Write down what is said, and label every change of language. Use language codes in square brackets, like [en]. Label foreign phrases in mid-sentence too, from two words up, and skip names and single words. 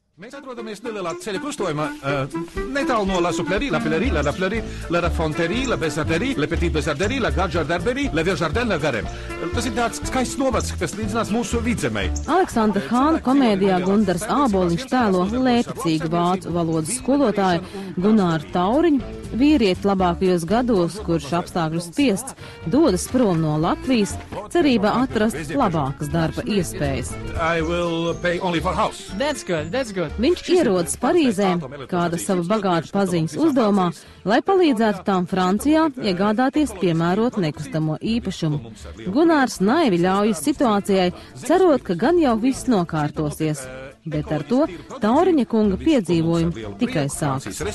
[lv] Mēs atrodamies nelielā ceļa krustojumā, netālu no La Suplerie, La Pillerie, La Fleurie, La Fonterie, La Bezarderie, La Petite Bezarderie, La Garde-Jarderberie, La Ville-Jardin, La Garem. Tas ir tāds skaists novads, kas līdzinās mūsu vidzemei. Aleksandra Hāna komēdijā Gundars Āboliņš tēlo lēticīgu vācu valodas skolotāju Gunāru Tauriņu, vīrieti labākajos gados, kurš apstākļu spiests dodas prom no Latvijas, cerībā atrast labākas darba iespējas. [en] That's good. [lv] Viņš ierodas Parīzē, kāda sava bagāta paziņas uzdomā, lai palīdzētu tām Francijā iegādāties piemērot nekustamo īpašumu. Gunārs naivi ļaujas situācijai, cerot, ka gan jau viss nokārtosies. Bet ar to Tauriņa kunga piedzīvojumi tikai sākas.